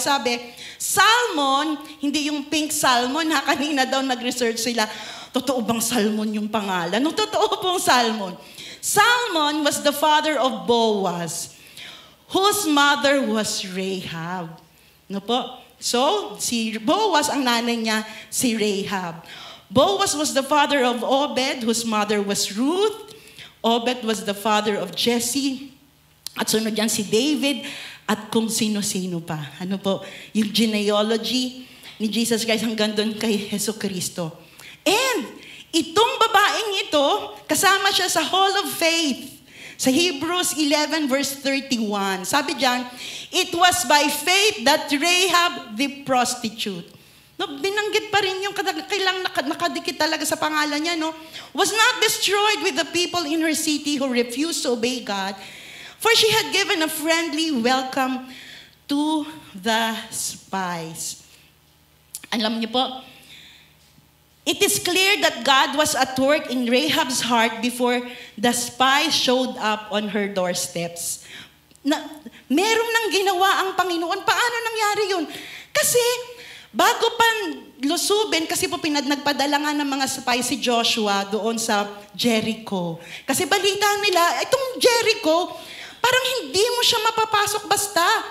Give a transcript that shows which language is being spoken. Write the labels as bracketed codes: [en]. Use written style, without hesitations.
[tl] Sabi, Salmon, hindi yung pink salmon. Kanina daw nag-research sila. Totoo bang Salmon yung pangalan? No, totoo pong Salmon. [en] Salmon was the father of Boaz, whose mother was Rahab. No po? [tl] So, si Boaz, ang nanay niya, si Rahab. [en] Boaz was the father of Obed, whose mother was Ruth. Obed was the father of Jesse. [tl] At sunod yan si David at kung sino-sino pa. Ano po? Yung genealogy ni Jesus Christ hanggang doon kay Jesucristo. And itong babaeng ito, kasama siya sa Hall of Faith. [en] Sa Hebrews 11 verse 31, [tl] sabi diyan, [en] it was by faith that Rahab the prostitute. [tl] No, binanggit pa rin yung kailang nakadikit talaga sa pangalan niya, no? [en] Was not destroyed with the people in her city who refused to obey God, for she had given a friendly welcome to the spies. [tl] Alam niyo po, [en] it is clear that God was at work in Rahab's heart before the spies showed up on her doorsteps. [tl] Meron nang ginawa ang Panginoon. Paano nangyari yun? Kasi, bago pa lusubin, kasi po nagpadala nga ng mga spies si Joshua doon sa Jericho. Kasi balita nila, itong Jericho, parang hindi mo siya mapapasok basta.